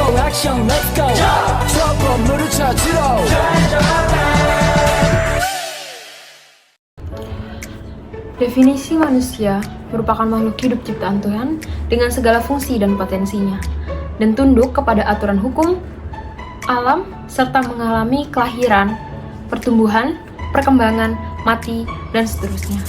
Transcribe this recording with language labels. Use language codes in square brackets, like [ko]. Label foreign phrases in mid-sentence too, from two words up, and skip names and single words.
[en] action, let's go. [ko] 저 건물을 찾으러. [id] Definisi manusia merupakan makhluk hidup ciptaan Tuhan dengan segala fungsi dan potensinya, dan tunduk kepada aturan hukum, alam, serta mengalami kelahiran, pertumbuhan, perkembangan, mati, dan seterusnya.